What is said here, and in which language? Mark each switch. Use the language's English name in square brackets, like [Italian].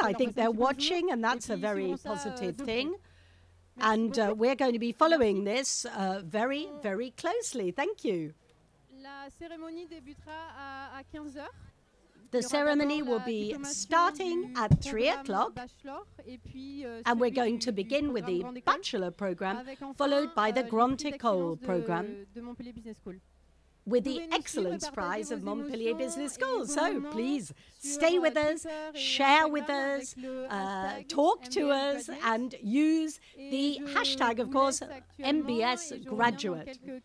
[English] I think they're watching, and that's a very positive thing. And we're going to be following this very, very closely. Thank you. [French] La cérémonie débutera à 15 heures. [English] The ceremony will be starting at 3 o'clock, and we're going to begin with the Bachelor program, followed by the Grande Ecole program, with the Excellence Prize of Montpellier Business School. So please stay with us, share with us, talk to us, and use the hashtag, of course, MBS Graduate.